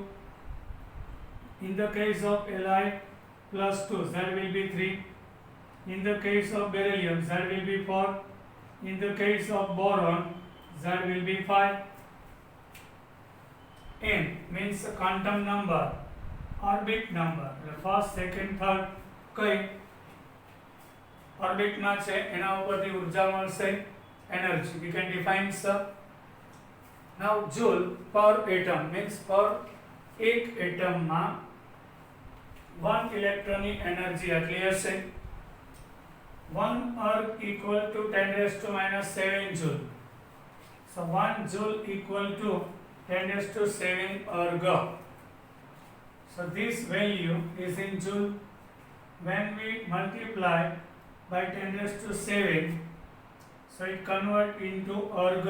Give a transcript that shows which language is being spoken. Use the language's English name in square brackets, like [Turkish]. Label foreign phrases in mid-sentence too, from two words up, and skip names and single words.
[English] In the case of Li plus 2, Z will be 3. In the case of beryllium, Z will be 4. In the case of boron, Z will be 5. N means quantum number, orbit number, first, second, third. [Gujarati] કઈ ઓર્બિટમાં છે એના ઉપરથી ઉર્જા મળશે, એનર્જી. [English] We can define now joule per atom means per [Gujarati] એક એટમમાં 1 ઇલેક્ટ્રોનની એનર્જી આટલી હશે. [English] 1 erg equal to 10 raised to minus 7 joule. So 1 joule equal to 10 raised to 7 erg. So this value is in joule. When we multiply by 10 raised to 7, so it convert into erg.